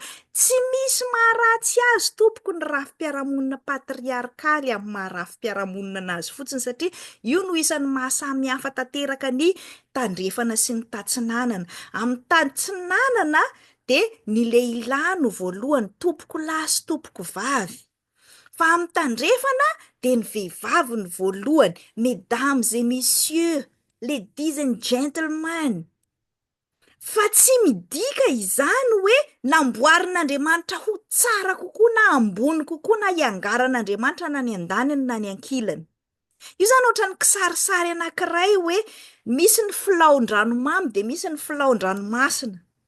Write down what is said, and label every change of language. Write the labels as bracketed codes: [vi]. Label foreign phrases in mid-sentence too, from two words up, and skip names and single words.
[mg] Tsy misy maharatsy azy tompoko ny rafi-piarahamonina patriarkaly amin'ny maha rafi-piarahamonina anazy fotsiny, satria io no isan'ny mahasamy hafa tanteraka ny tandrefana sy ny tatsinanana. Amin'ny tatsinanana de ny lehilahy no voalohany, tompoko lahy sy tompoko vavy. Fa amin'ny tandrefana de ny vehivavy ny voalohany, [fr] mesdames et messieurs, [en] ladies and gentlemen. [mg] Fa tsy midika izany hoe namboarin'Andriamanitra ho tsara kokoa na ambony kokoa na iangaran'Andriamanitra na ny andaniny na ny ankilany. Io zany ohatran'ny kisarisary anankiray hoe misy ny filaon-dranomamy de misy ny filaon-dranomasina.